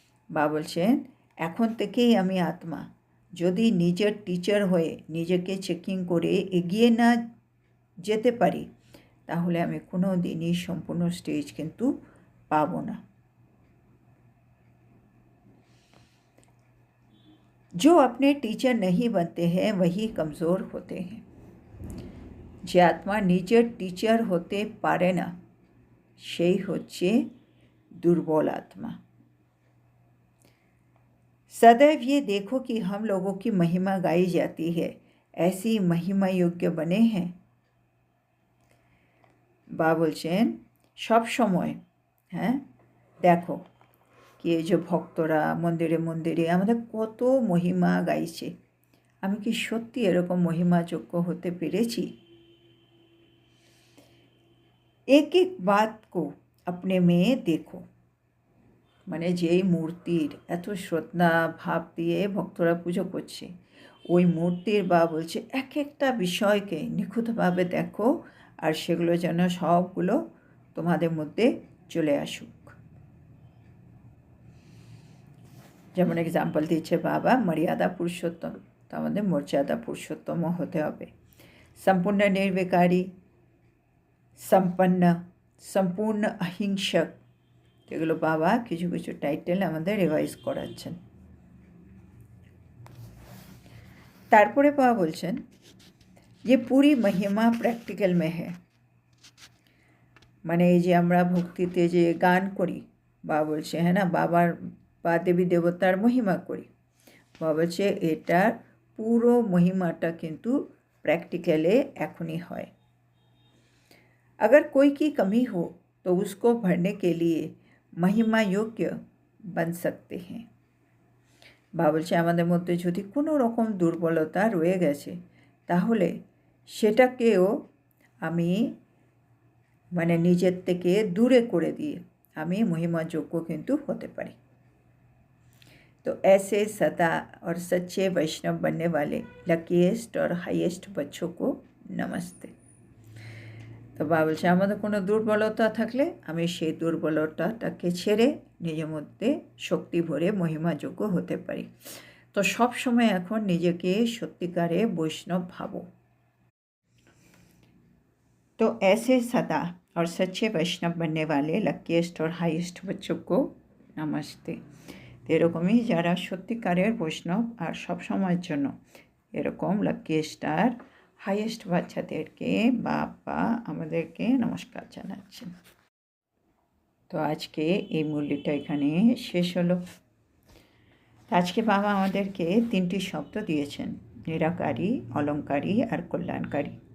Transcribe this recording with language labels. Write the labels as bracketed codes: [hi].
[bn] বাবা বলছেন এখন থেকেই আমি আত্মা যদি নিজের টিচার হয়ে নিজেকে চেকিং করে এগিয়ে না যেতে পারি তাহলে আমি কোনো দিনই সম্পূর্ণ স্টেজ কিন্তু পাবো না। [hi] जो अपने टीचर नहीं बनते हैं वही कमज़ोर होते हैं। [bn] যে আত্মা নিজের টিচার হতে পারে না সেই হচ্ছে [hi] दुर्बल आत्मा। सदैव ये देखो कि हम लोगों की महिमा गाई जाती है, ऐसी महिमा योग्य बने हैं। [bn] বাবা বলছেন সব সময় দেখো কি এই যে ভক্তরা মন্দিরে মন্দিরে আমাদের কত মহিমা গাইছে, আমি কি সত্যি এরকম মহিমাযোগ্য হতে পেরেছি? [hi] एक एक बात को अपने में देखो। [bn] মানে যেই মূর্তির এত শ্রদ্ধা ভাব দিয়ে ভক্তরা পুজো করছে, ওই মূর্তির বাবা বলছে এক একটা বিষয়কে নিখুঁতভাবে দেখো, আর সেগুলো যেন সবগুলো তোমাদের মধ্যে চলে আসুক। যেমন এক্সাম্পল দিচ্ছে বাবা, মর্যাদা পুরুষোত্তম, তো আমাদের মর্যাদা পুরুষোত্তমও হতে হবে। সম্পূর্ণ নির্বিকারী, সম্পন্ন, সম্পূর্ণ অহিংসক, এগুলো বাবা কিছু কিছু টাইটেল আমাদের রিভাইজ করাচ্ছেন। তারপরে বাবা বলছেন যে [hi] পুরি মহিমা প্র্যাকটিক্যাল মে হে, [bn] মানে এই যে আমরা ভক্তিতে যে গান করি, বাবা বলছে হ্যাঁ না, বাবার বা দেবী দেবতার মহিমা করি, বাবা বলছে এটার পুরো মহিমাটা কিন্তু প্র্যাকটিক্যালে এখনই হয়। [hi] अगर कोई की कमी हो तो उसको भरने के लिए महिमा योग्य बन सकते हैं। [bn] বাবা বলছে আমাদের মধ্যে যদি কোনো রকম দুর্বলতা রয়ে গেছে, তাহলে সেটাকেও আমি মানে নিজের থেকে দূরে করে দিয়ে আমি মহিমাযোগ্য কিন্তু হতে পারি। [hi] तो ऐसे सदा और सच्चे वैष्णव बनने वाले लकीएस्ट और हाईएस्ट बच्चों को नमस्ते। [bn] তো বাবা বলছে আমাদের কোনো দুর্বলতা থাকলে আমি সেই দুর্বলতাটাকে ছেড়ে নিজের মধ্যে শক্তি ভরে মহিমাযোগ্য হতে পারি। তো সব সময় এখন নিজেকে সত্যিকারে বৈষ্ণব ভাবো। [hi] तो ऐसे सदा और सच्चे वैष्णव बनने वाले लकीएस्ट और हाईएस्ट बच्चों को नमस्ते। [bn] এরকমই যারা সত্যিকারের বৈষ্ণব আর সব সময়ের জন্য এরকম লাকিয়েস্ট আর হাইয়েস্ট বাচ্চাদেরকে বাবা আমাদেরকে নমস্কার জানাচ্ছেন। তো আজকে এই মুরলিটা এখানে শেষ হলো। আজকে বাবা আমাদেরকে 3টি শব্দ দিয়েছেন, নিরাকারী, অলংকারী আর কল্যাণকারী।